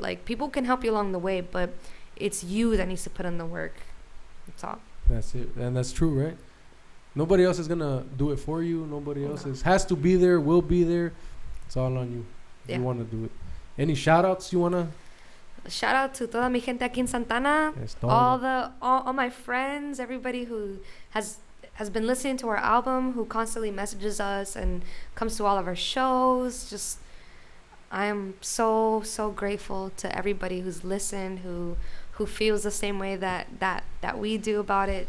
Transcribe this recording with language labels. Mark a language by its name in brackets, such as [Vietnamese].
[English] Like, people can help you along the way, but it's you that needs to put in the work. That's all. That's it. And that's true, right? Nobody else is going to do it for you. Nobody else has to be there, will be there. It's all on you. Yeah. You want to do it. Any shout outs you want to? Shout out to [Spanish] toda mi gente aquí en Santana. [English] All my friends, everybody who has been listening to our album, who constantly messages us and comes to all of our shows. Just, I am so grateful to everybody who's listened, who feels the same way that we do about it.